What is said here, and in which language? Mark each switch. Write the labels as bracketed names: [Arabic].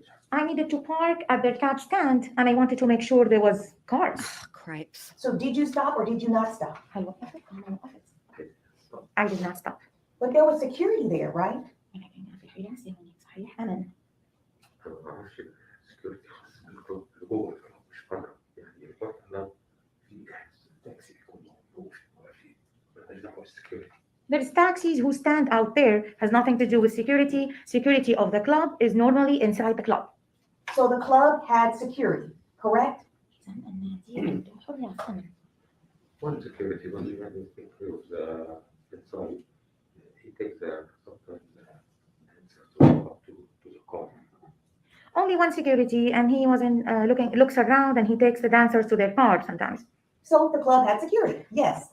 [English] I needed to park at their cab stand and I wanted to make sure there was cars. Cripes. So did you stop or did you not stop? [Arabic] هل وقفت أم ما وقفت؟ [English] I did not stop. But there was security there, right? [Arabic] ولكن في حراسة هناك صحيح أمن. أنا ما أعرفش السكيورتي خاص بالكلوب اللي جوه الكلوب مش بره يعني الكلوب أنا في تاكسي يكون موجود وفي مالناش دعوة بالسكيورتي. [English] There's taxis who stand out there, has nothing to do with security. Security of the club is normally inside the club. So the club had security, correct? [Arabic] إذن النادي عنده حراس أمن. [English] One security when he includes inside, he takes sometimes answer to the call. Only one security, and he wasn't looks around and he takes the dancers to their car sometimes. So the club had security, yes.